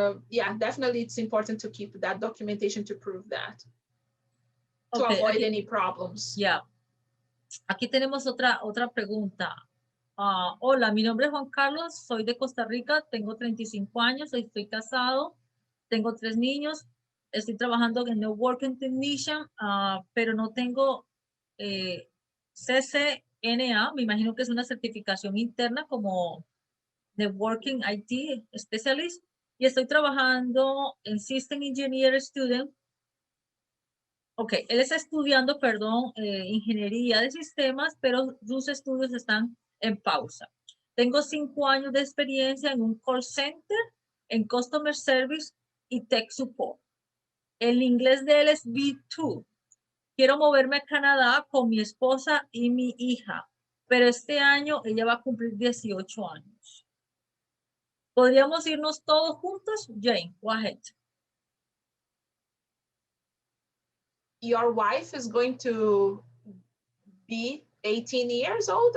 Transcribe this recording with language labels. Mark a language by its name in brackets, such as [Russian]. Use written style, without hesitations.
[English] Yeah, definitely it's important to keep that documentation to prove that, to avoid any problems. Yeah. [Spanish] Aquí tenemos otra pregunta. Hola, mi nombre es Juan Carlos, soy de Costa Rica, tengo 35 años, estoy casado, tengo 3 niños, estoy trabajando en Networking Technician, pero no tengo CCNA, me imagino que es una certificación interna como Networking IT Specialist, y estoy trabajando en System Engineer Student Ok, él está estudiando, perdón, ingeniería de sistemas, pero sus estudios están en pausa. Tengo 5 años de experiencia en un call center, en customer service y tech support. El inglés de él es B2. Quiero moverme a Canadá con mi esposa y mi hija, pero este año ella va a cumplir 18 años. ¿Podríamos irnos todos juntos? [English] Jane, go ahead. Your wife is going to be 18 years old?